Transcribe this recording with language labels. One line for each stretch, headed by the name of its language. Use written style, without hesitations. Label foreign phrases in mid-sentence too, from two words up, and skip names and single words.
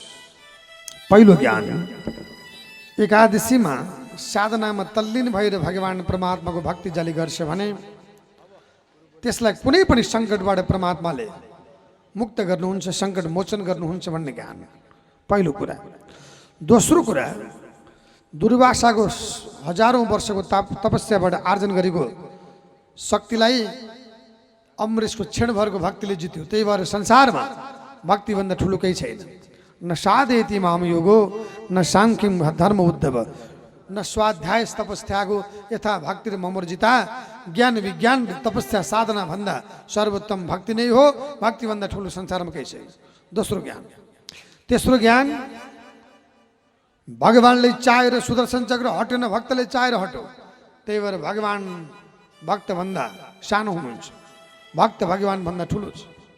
Nepali: पहिलो ज्ञान, एकादशीमा साधनामा तल्लीन भएर भगवान परमात्माको भक्ति जाली गर्छ भने त्यसलाई कुनै पनि सङ्कटबाट परमात्माले मुक्त गर्नुहुन्छ, सङ्कट मोचन गर्नुहुन्छ भन्ने ज्ञान पहिलो कुरा। दोस्रो कुरा, दुर्वासाको हजारौँ वर्षको तपस्याबाट आर्जन गरेको शक्तिलाई अम्बरीशको क्षणभरको भक्तिले जित्यो। त्यही भएर संसारमा भक्तिभन्दा ठुलो केही छैन।
Sanskrit: न साधयति माम योगो न साङ्ख्यम धर्म उद्धव न स्वाध्याय तपस्याको यथा भक्ति ममर्जिता।
Nepali: ज्ञान विज्ञान तपस्या साधना भन्दा सर्वोत्तम भक्ति नै हो। भक्तिभन्दा ठुलो संसारमा केही छैन। दोस्रो ज्ञान। तेस्रो ज्ञान, भगवानले चाहेर सुदर्शन चक्र हटेन, भक्तले चाहेर हट्यो। त्यही भएर भगवान भक्तभन्दा सानो हुनुहुन्छ, भक्त भगवानभन्दा ठुलो छ।